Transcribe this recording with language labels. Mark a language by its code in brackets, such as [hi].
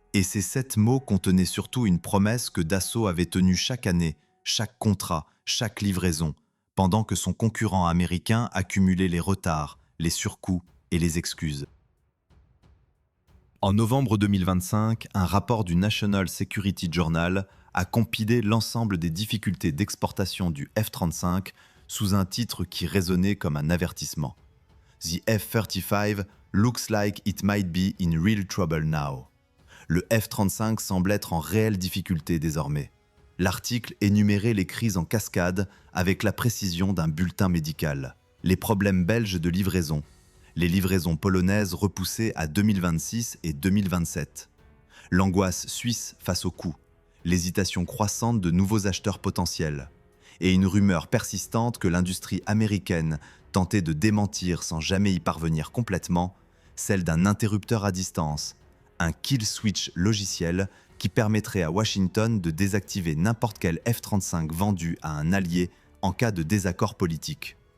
[fr] Et ces 7 mots contenaient surtout une promesse que Dassault avait tenue chaque année, chaque contrat, chaque livraison, pendant que son concurrent américain accumulait les retards, les surcoûts et les excuses. En novembre 2025, un rapport du National Security Journal a compilé l'ensemble des difficultés d'exportation du F-35 sous un titre qui résonnait comme un avertissement. [en] The F-35 looks like it might be in real trouble now. [fr] Le F-35 semble être en réelle difficulté désormais. L'article énumérait les crises en cascade avec la précision d'un bulletin médical. Les problèmes belges de livraison, les livraisons polonaises repoussées à 2026 et 2027, l'angoisse suisse face au coût, l'hésitation croissante de nouveaux acheteurs potentiels, et une rumeur persistante que l'industrie américaine tentait de démentir sans jamais y parvenir complètement, celle d'un interrupteur à distance, un kill switch logiciel qui permettrait à Washington de désactiver n'importe quel F-35 vendu à un allié en cas de désaccord politique.